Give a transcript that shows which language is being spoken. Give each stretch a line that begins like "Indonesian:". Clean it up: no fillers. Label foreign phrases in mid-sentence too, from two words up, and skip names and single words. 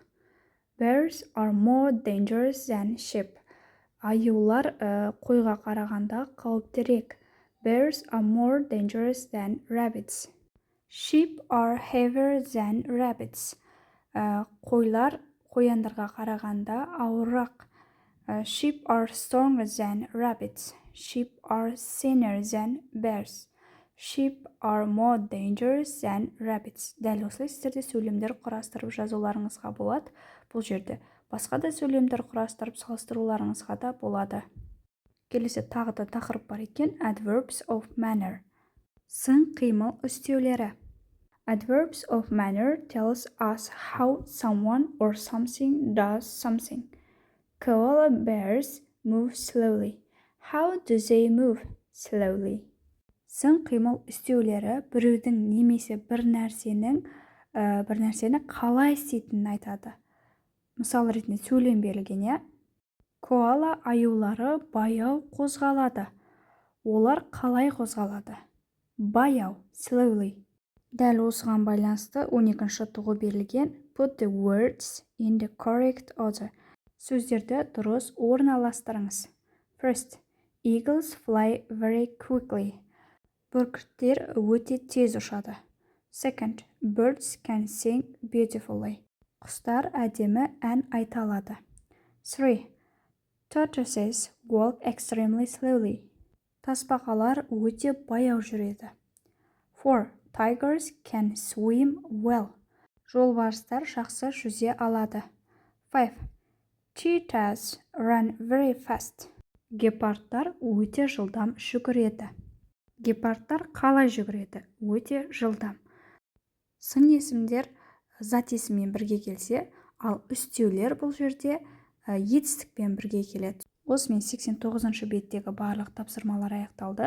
English: Bears are more dangerous than sheep.
Kazakh: Аюлар қойға қарағанда қауіптірек.
English: Bears are more dangerous than rabbits. Sheep are heavier than rabbits.
Kazakh: Қойлар қояндарға қарағанда ауыррақ.
English: Sheep are stronger than rabbits. Sheep are thinner than bears. Sheep are more dangerous than rabbits.
Kazakh: Дәл осылай сіздерде сөйлемдер құрастырып жазуларыңызға болады. Бұл жерде басқа да сөйлемдер құрастырып салыстыруларыңызға да болады. Келесі тағы да тақырып бар екен.
English: Adverbs of manner.
Kazakh: Сын қимыл үстеулері.
English: Adverbs of manner tells us how someone or something does something. Koala bears move slowly. How do they move? Slowly.
Kazakh: Сын қимыл үстеулері біреудің немесе бір нәрсені қалай істейтінін айтады. Мысал ретінде сөйлем берілген. Коала аюлары баяу қозғалады. Олар қалай қозғалады? Баяу, slowly. Дәл осыған байланысты 12-ші тұғы берілген
English: put the words in the correct order.
Kazakh: Сөздерді дұрыс орналастырыңыз.
English: First, eagles fly very quickly.
Kazakh: Бүркіттер өте тез ұшады.
English: Second, birds can sing beautifully.
Kazakh: Құстар әдемі ән айта алады. 3.
English: Tortoises walk extremely slowly.
Kazakh: Тасбақалар өте баяу жүреді. 4.
English: Tigers can swim well.
Kazakh: Жолбарыстар жақсы жүзе алады. 5.
English: Cheetahs run very fast.
Kazakh: Гепардтар өте жылдам жүгіреді. Гепардтар қалай жүгіреді? Өте жылдам. Сын есімдер зат есіммен бірге келсе, ал үстеулер бұл жерде етістікпен бірге келеді. Осымен 89-шы беттегі барлық тапсырмалар аяқталды.